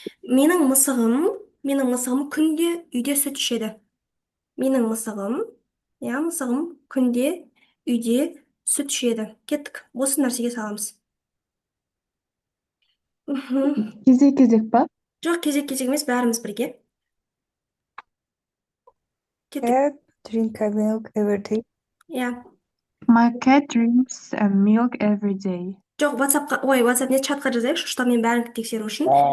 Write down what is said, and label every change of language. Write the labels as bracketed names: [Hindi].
[Kazakh] Менің мысығым күнде үйде сүт ішеді. Менің мысығым, мысығым күнде үйде сүт ішеді. Кеттік. Осы нәрсеге саламыз. Кезек па? Жоқ, кезек емес, бәріміз бірге. Кеттік. [English] Cat drink a milk every day. [Kazakh] Иә. [English] My cat drinks milk every day. [Kazakh] Жоқ, WhatsApp не чатқа жазайықшы, штаммен бәрін тексеру үшін.